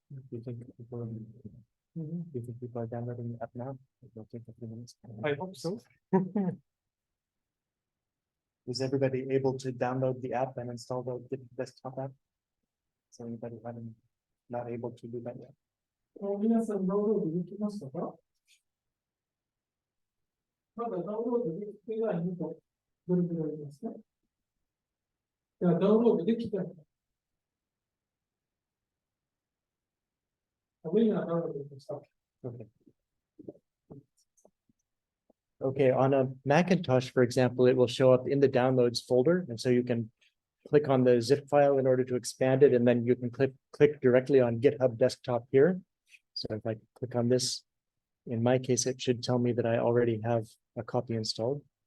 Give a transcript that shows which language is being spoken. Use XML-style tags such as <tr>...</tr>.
<en>You think people, you think people are downloading the app now? It'll take a few minutes. I hope so. Is everybody able to download the app and install the desktop app? Is anybody having, not able to do that yet?</en> <ja>皆さんダウンロードできましたか？まだダウンロードできてないのと、どれくらいありますか？いや、ダウンロードできた。みんなダウンロードできました。</ja> <en>Okay. Okay, on a Macintosh, for example, it will show up in the downloads folder, and so you can click on the zip file in order to expand it, and then you can click directly on GitHub Desktop here. So if I click on this, in my case, it should tell me that I already have a copy installed.</en>